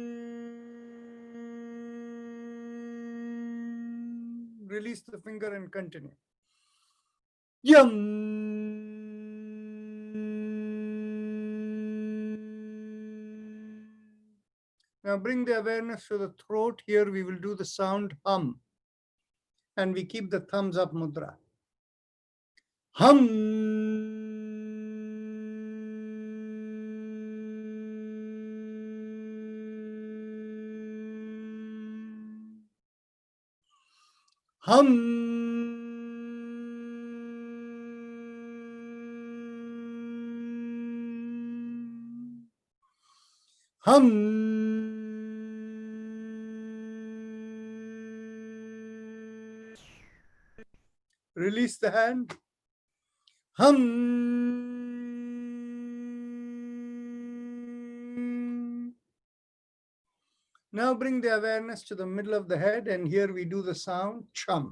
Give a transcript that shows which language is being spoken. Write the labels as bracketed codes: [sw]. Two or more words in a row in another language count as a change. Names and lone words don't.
[en] Release the finger and continue. Yum. Now bring the awareness to the throat. Here we will do the sound hum. And we keep the thumbs up mudra. Hum. Hum. Hum. Release the hand. Hum. Now bring the awareness to the middle of the head, and here we do the sound chum.